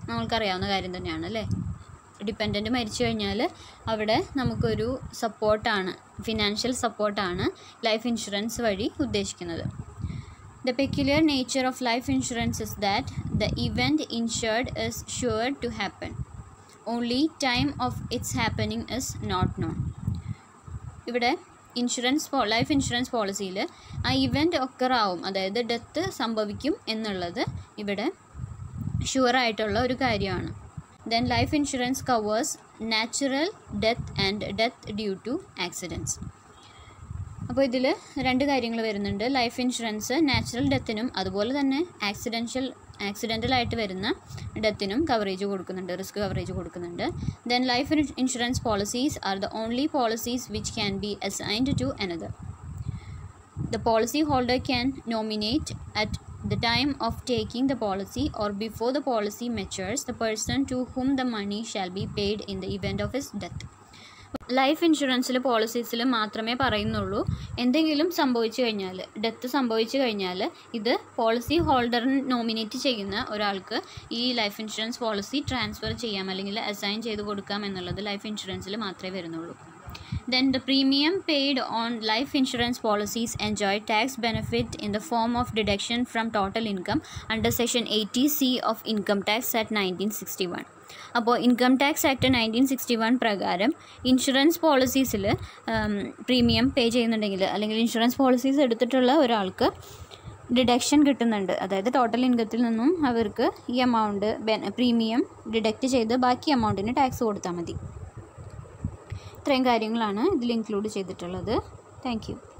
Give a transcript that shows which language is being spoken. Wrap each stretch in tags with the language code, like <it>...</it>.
<ml>നമ്മൾക്കറിയാവുന്ന കാര്യം തന്നെയാണ് അല്ലേ. ഡിപ്പെൻഡൻറ്റ് മരിച്ചു കഴിഞ്ഞാൽ അവിടെ നമുക്കൊരു സപ്പോർട്ടാണ്, ഫിനാൻഷ്യൽ സപ്പോർട്ടാണ് ലൈഫ് ഇൻഷുറൻസ് വഴി ഉദ്ദേശിക്കുന്നത്.</ml> <en>The peculiar nature of life insurance is that the event insured is sure to happen. Only time of its happening is not known.</en> <ml>ഇവിടെ ലൈഫ് ഇൻഷുറൻസ് പോളിസിയിൽ ആ ഇവൻറ്റ് ഒക്കറാവും, അതായത് ഡെത്ത് സംഭവിക്കും എന്നുള്ളത് ഇവിടെ ഷുവറായിട്ടുള്ള ഒരു കാര്യമാണ്.</ml> <en>Then life insurance covers natural death and death due to accidents.</en> <ml>അപ്പോൾ ഇതിൽ രണ്ട് കാര്യങ്ങൾ വരുന്നുണ്ട്. ലൈഫ് ഇൻഷുറൻസ് നാച്ചുറൽ ഡെത്തിനും അതുപോലെ തന്നെ ആക്സിഡൻ്റലായിട്ട് വരുന്ന ഡെത്തിനും കവറേജ് കൊടുക്കുന്നുണ്ട്, റിസ്ക് കവറേജ് കൊടുക്കുന്നുണ്ട്.</ml> <en>Then life insurance policies are the only policies which can be assigned to another. The policy holder can nominate at the time of taking the policy or before the policy matures the person to whom the money shall be paid in the event of his death.</en> <ml>Life ഇൻഷുറൻസിൽ പോളിസീസിൽ മാത്രമേ പറയുന്നുള്ളൂ എന്തെങ്കിലും സംഭവിച്ചു കഴിഞ്ഞാൽ, death സംഭവിച്ചു കഴിഞ്ഞാൽ ഇത് policy ഹോൾഡറിന് nominate ചെയ്യുന്ന ഒരാൾക്ക് ഈ ലൈഫ് ഇൻഷുറൻസ് പോളിസി ട്രാൻസ്ഫർ ചെയ്യാം അല്ലെങ്കിൽ അസൈൻ ചെയ്ത് കൊടുക്കാം എന്നുള്ളത് ലൈഫ് ഇൻഷുറൻസിൽ മാത്രമേ വരുന്നുള്ളൂ.</ml> <en>Then the premium paid on life insurance policies enjoy tax benefit in the form of deduction from total income under section 80C of Income Tax Act 1961.</en> <ml>അപ്പോൾ income tax act 1961 പ്രകാരം insurance പോളിസീസിൽ premium പേ ചെയ്യുന്നുണ്ടെങ്കിൽ അല്ലെങ്കിൽ insurance policies എടുത്തിട്ടുള്ള ഒരാൾക്ക് deduction കിട്ടുന്നുണ്ട്. അതായത് total ഇൻകത്തിൽ നിന്നും അവർക്ക് ഈ എമൗണ്ട് പ്രീമിയം ഡിഡക്റ്റ് ചെയ്ത് ബാക്കി എമൗണ്ടിന് ടാക്സ് കൊടുത്താൽ മതി. ഇത്രയും കാര്യങ്ങളാണ് ഇതിൽ ഇൻക്ലൂഡ് ചെയ്തിട്ടുള്ളത്. Thank you.</ml>